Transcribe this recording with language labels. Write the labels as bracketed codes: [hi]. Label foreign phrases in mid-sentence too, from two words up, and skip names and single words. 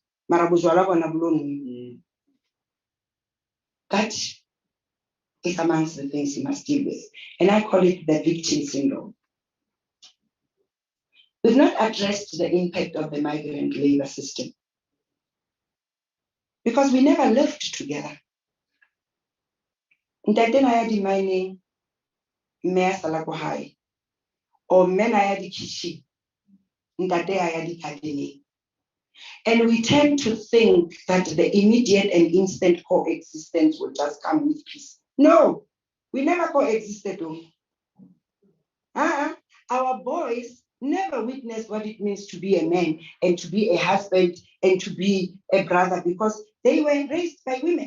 [en] That is amongst the things you must deal with. And I call it the victim syndrome. We've not addressed the impact of the migrant labor system because we never lived together. [st] Ntate na ya di mining, mme a sala ko hae, or mme na ya di kitchen, ntate a ya di gardening. [en] And we tend to think that the immediate and instant coexistence will just come with peace. No, we never coexisted. Our boys never witnessed what it means to be a man and to be a husband and to be a brother because they were raised by women.